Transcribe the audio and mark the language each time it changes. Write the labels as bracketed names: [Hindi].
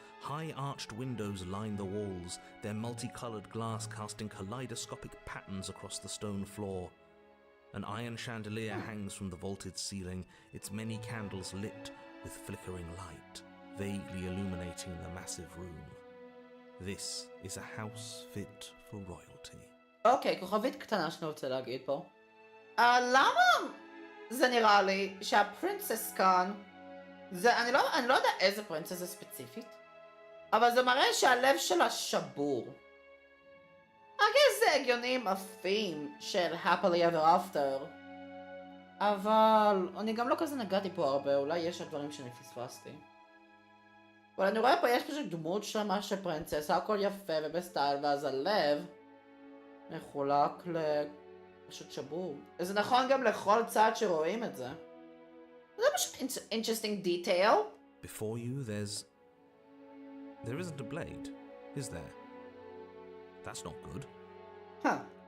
[English] High arched windows line the walls, their multicolored glass casting kaleidoscopic patterns across the stone floor. An iron chandelier hangs from the vaulted ceiling, its many candles lit with flickering light, vaguely illuminating the massive room. This is a house fit for royalty. [Hebrew] אוקיי, כוכבית קטנה שאני רוצה להגיד פה. למה זה נראה לי שהפרינסס כאן, אני לא יודע איזה פרינסס זה ספציפית, אבל זה מראה שהלב שלה שבור. זה הגיוני עם אפים של [English] happily ever after, [Hebrew] אבל אני גם לא כזה נגעתי פה הרבה, אולי יש דברים שאני פספסתי. אבל אני רואה פה יש פשוט דמות שלמה של פרינסס, הכל יפה ובסטייל, ואז הלב מחולק לפשוט שבור. זה נכון גם לכל צד שרואים את זה. זה פשוט [English] interesting detail. Before you, there isn't a blade, is there? That's not good. Huh.